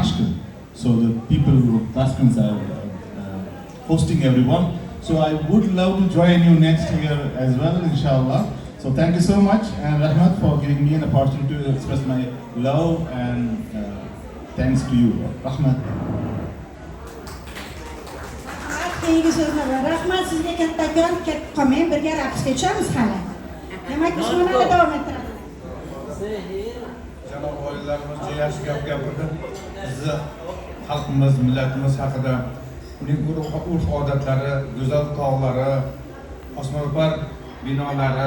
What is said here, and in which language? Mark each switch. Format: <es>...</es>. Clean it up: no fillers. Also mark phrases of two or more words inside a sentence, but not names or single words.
<en>So the people of Tashkent are hosting everyone. So I would love to join you next year as well, inshallah. So thank you so much, and Rahmat, for giving me an opportunity to express my love and thanks to you.</en> <uz>Rahmat. Keyingi so'zni rahmat sizga kattakon, ketib qolmang, birga raqsga tushamiz hali. Demak, shunaqa davom ettiramiz. Janob oilalarimiz juda yaxshi gap gapirdi. Bizni xalqimiz, millatimiz haqida, uning urf-odatlari, go'zal tog'lari, osmono'par binolari.</uz>